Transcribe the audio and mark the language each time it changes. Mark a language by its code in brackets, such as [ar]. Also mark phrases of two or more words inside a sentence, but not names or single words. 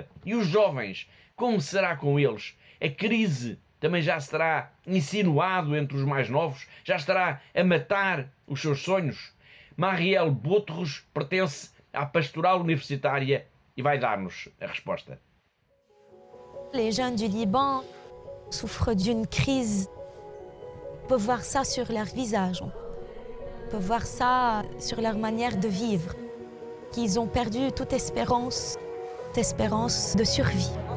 [pt] E os jovens, como será com eles? A crise também já se terá insinuado entre os mais novos? Já estará a matar os seus sonhos? Marielle Boutros pertence à pastoral universitária e vai dar-nos a resposta. [fr] Les jeunes du Liban souffrent d'une crise. On peut voir ça sur leur visage, on peut voir ça sur leur manière de vivre, qu'ils ont perdu toute espérance de survie.